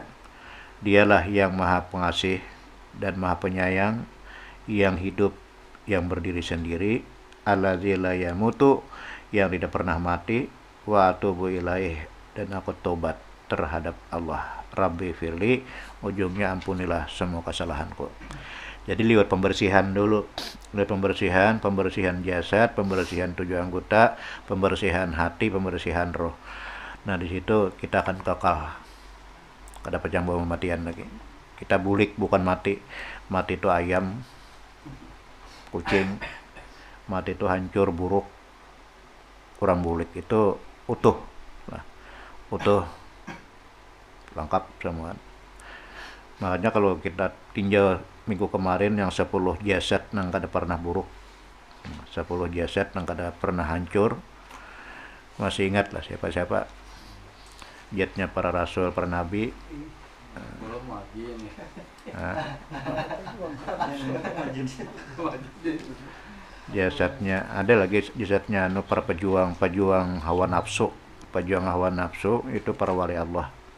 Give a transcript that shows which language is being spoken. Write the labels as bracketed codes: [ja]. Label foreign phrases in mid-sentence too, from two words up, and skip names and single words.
[id] Dialah yang maha pengasih dan maha penyayang, yang hidup, yang berdiri sendiri, [ar] alladzi la yamutu, [id] yang tidak pernah mati, [ar] wa atubu ilaih, [id] dan aku tobat terhadap Allah. [ar] Rabbi firli, [id] ujungnya ampunilah semua kesalahanku. Jadi lewat pembersihan dulu, lewat pembersihan jasad, pembersihan 7 anggota, pembersihan hati, pembersihan roh. Nah di situ kita akan kekal, [bjn] kada pecah kematian lagi. Kita bulik bukan mati. Mati itu ayam, kucing, mati itu hancur, buruk, kurang bulik. [id] Itu utuh, nah, utuh, lengkap semua. Makanya kalau kita tinjau minggu kemarin yang 10 jasad [bjn] nang kada pernah buruk, [id] 10 jasad [bjn] nang kada pernah hancur, [id] masih ingat lah siapa-siapa jatnya para rasul, para nabi. Jasadnya ada lagi, jasadnya para pejuang hawa nafsu, itu para wali Allah.